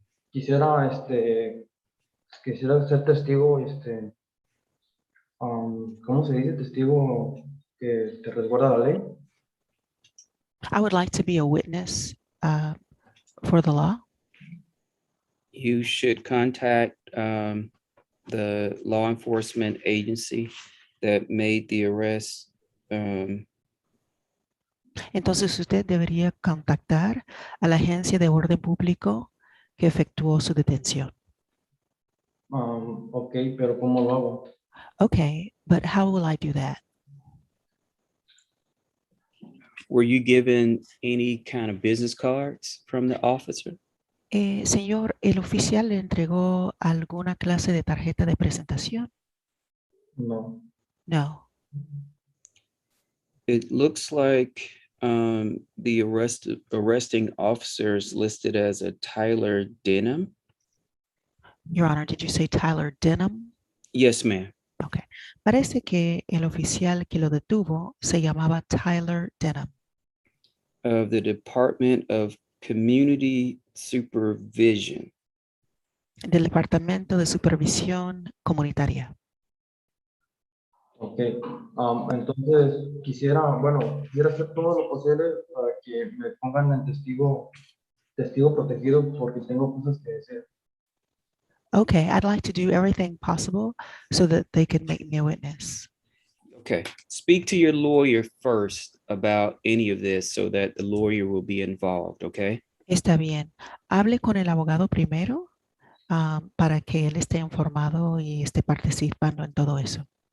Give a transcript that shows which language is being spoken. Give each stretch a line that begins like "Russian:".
Spanish: Quisiera, quisiera ser testigo, ¿cómo se dice? Testigo que te resguarda la ley.
English: I would like to be a witness for the law. You should contact the law enforcement agency that made the arrest.
Spanish: Entonces usted debería contactar a la agencia de orden público que efectuó su detención. Ok, pero ¿cómo lo hago?
English: Okay, but how will I do that? Were you given any kind of business cards from the officer?
Spanish: Señor, ¿el oficial le entregó alguna clase de tarjeta de presentación? No.
English: No. It looks like the arresting officer is listed as a Tyler Denham. Your Honor, did you say Tyler Denham? Yes, ma'am. Okay.
Spanish: Parece que el oficial que lo detuvo se llamaba Tyler Denham.
English: Of the Department of Community Supervision.
Spanish: Del Departamento de Supervisión Comunitaria. Ok, entonces quisiera hacer todo lo posible para que me pongan en testigo protegido porque tengo cosas que decir.
English: Okay, I'd like to do everything possible so that they can make me a witness. Okay, speak to your lawyer first about any of this so that the lawyer will be involved, okay?
Spanish: Está bien. Hable con el abogado primero para que él esté informado y esté participando en todo eso.